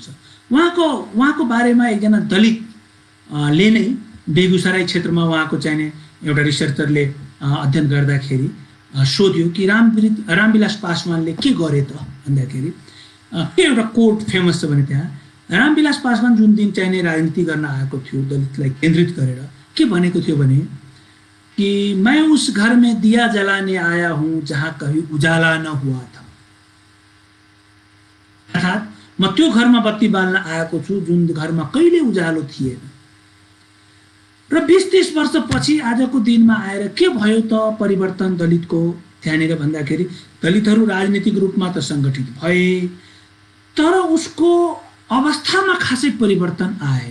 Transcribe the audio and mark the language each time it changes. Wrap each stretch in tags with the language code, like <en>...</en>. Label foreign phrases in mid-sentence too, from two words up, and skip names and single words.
<ne>उहाँको बारेमा एकजना दलितले नै बेगुसराई क्षेत्रमा उहाँको चाहिने एउटा रिसर्चरले अध्ययन गर्दाखेरि सोध्यो कि रामविलास पासवानले के गरे त भन्दाखेरि के एउटा</ne> <en>quote famous</en> <ne>छ भने त्यहाँ रामविलास पासवान जुन दिन चाहिने राजनीति गर्न आएको थियो दलितलाई केन्द्रित गरेर के भनेको थियो भने कि</ne> <hi>मैं उस घर में दिया जलाने आया हूं जहां कभी उजाला न हुआ था।</hi> <ne>अर्थात् म त्यो घरमा बत्ती बाल्न आएको छु जुन घरमा कहिले उज्यालो थिएन। र 20-30 वर्षपछि आजको दिनमा आएर के भयो त परिवर्तन दलितको त्यहाँनिर भन्दाखेरि दलितहरू राजनीतिक रूपमा त सङ्गठित भए, तर उसको अवस्थामा खासै परिवर्तन आएन।</ne>